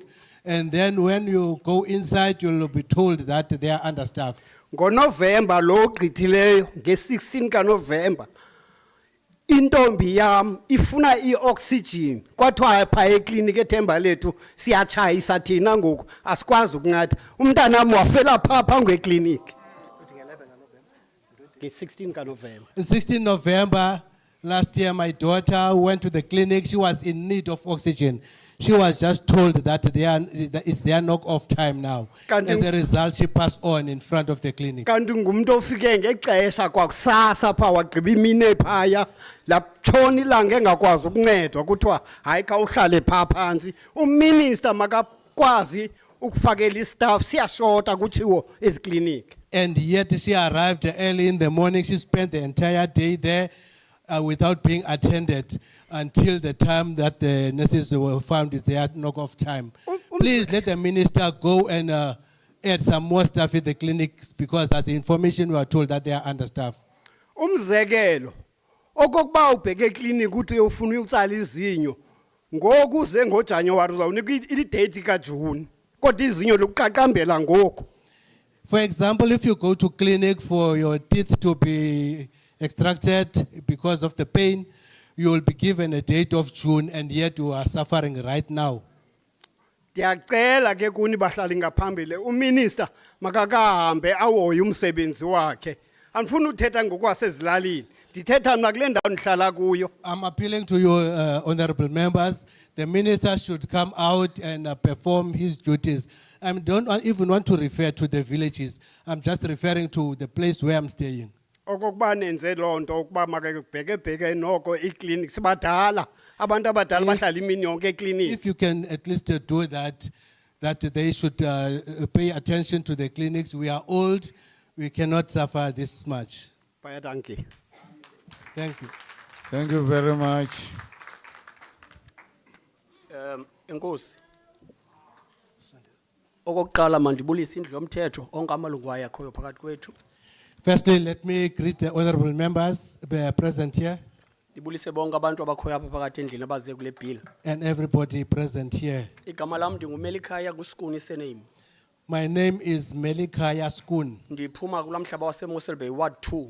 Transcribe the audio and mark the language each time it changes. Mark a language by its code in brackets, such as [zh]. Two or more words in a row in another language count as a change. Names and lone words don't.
[en] And then when you go inside, you'll be told that they are understaffed. [xh] NgoNovember lo gqithileyo nge-16 kaNovember intombi yam ifuna ioxygen kwathiwa pha eklinik ethemba lethu siyatshayisa thina ngoku asikwazi ukunceda umntanam wafela pha phambi kweklinik nge-16 kaNovember. [en] On 16 November last year, my daughter went to the clinic. She was in need of oxygen. She was just told that it's their knock-off time now. As a result, she passed on in front of the clinic. [xh] Kanti ngumuntu ofike ngexesha kwakusasa pha wagqiba imini ephaya laptshona ilanga engakwazi ukuncedwa kuthiwa hayi khawuhlale pha phansi uminister makakwazi ukufakela istaff siyashota kutshiwo eziklinik. [en] And yet she arrived early in the morning. She spent the entire day there without being attended until the time that the nurses were found it's their knock-off time. Please let the minister go and add some more staff in the clinics because that's the information we are told that they are understaffed. [xh] Umzekelo okokuba ubheke eklinik uthi ufuna utsala izinyo ngoku uze ngoJanuary uzawunika idate kaJune kodwa izinyo lokuqaqambela ngoku. [en] For example, if you go to clinic for your teeth to be extracted because of the pain, you will be given a date of June and yet you are suffering right now. [xh] Ndiyacela ke kuni bahlali ngaphambili uminister makakahambe awoye umsebenzi wakhe. Andifuna uthetha ngokwasezilalini. Ndithetha mna kule ndawo ndihlala kuyo. [en] I'm appealing to you, honorable members. The minister should come out and perform his duties. I don't even want to refer to the villages. I'm just referring to the place where I'm staying. [xh] Okokuba nenze lonto ukuba makebheke noko iklinik sibadala abantu abadala bahlala imini yonke eklinik. [en] If you can at least do that they should pay attention to the clinics. We are old, we cannot suffer this much. Thank you. Thank you. Thank you very much. [xh] Enkosi. Okokuqala mandibulise indlu yomthetho onke amalungu ayakhoyo phakathi kwethu. [en] Firstly, let me greet the honorable members present here. [xh] Ndibulise bonke abantu abakhoyo apha phakathi endlini abaze kule bill. [en] And everybody present here. [xh] Igama lam ndinguMelikhaya kuSkuni surname. [en] My name is Melikaya Skun. [xh] Ndiphuma kulamhlaba waseMossel Bay Ward 2.